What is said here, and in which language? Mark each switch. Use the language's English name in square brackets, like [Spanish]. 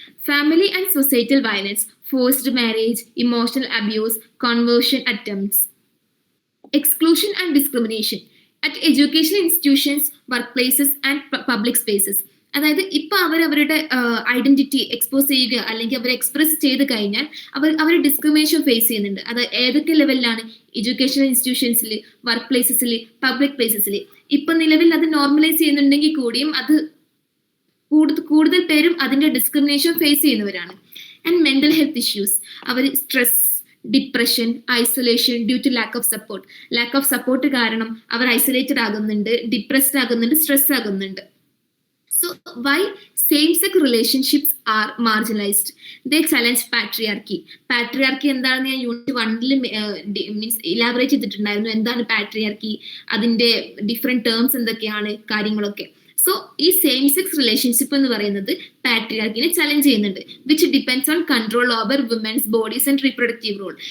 [English] Family and societal violence, forced marriage, emotional abuse, conversion attempts. Exclusion and discrimination at educational institutions, workplaces and public spaces. [Malayalam] അതായത് ഇപ്പൊ അവരവരുടെ identity expose ചെയ്യുക അല്ലെങ്കിൽ അവർ express ചെയ്ത് കഴിഞ്ഞാൽ അവർ discrimination face ചെയ്യുന്നുണ്ട്. അത് ഏതൊക്കെ ലെവലിലാണ്? Educational ഇൻസ്റ്റിറ്റ്യൂഷൻസിൽ, work പ്ലേസസിൽ, public പ്ലേസസിൽ. ഇപ്പൊ നിലവിൽ അത് നോർമലൈസ് ചെയ്യുന്നുണ്ടെങ്കിൽ കൂടിയും അത് കൂടുതൽ പേരും അതിന്റെ ഡിസ്ക്രിമിനേഷൻ ഫേസ് ചെയ്യുന്നവരാണ്. And mental health issues, our stress, depression, isolation [English] due to lack of support [Malayalam] കാരണം അവർ ഐസൊലേറ്റഡ് ആകുന്നുണ്ട്, ഡിപ്രസ്ഡ് ആകുന്നുണ്ട്, സ്ട്രെസ് ആകുന്നുണ്ട്. [English] So why same-sex relationships are marginalized? They challenge patriarchy. [Malayalam] Patriarchy എന്താണെന്ന് ഞാൻ യൂണിറ്റ് 1 മീൻസ് ഇലാബറേറ്റ് ചെയ്തിട്ടുണ്ടായിരുന്നു. എന്താണ് patriarchy, അതിന്റെ ഡിഫറെന്റ് ടേംസ് എന്തൊക്കെയാണ്, കാര്യങ്ങളൊക്കെ. സോ ഈ സെയിം സെക്സ് റിലേഷൻഷിപ്പ് എന്ന് പറയുന്നത് പാട്രിയാർക്കിനെ ചലഞ്ച് ചെയ്യുന്നുണ്ട്. [English] Which depends on control over women's bodies and reproductive role.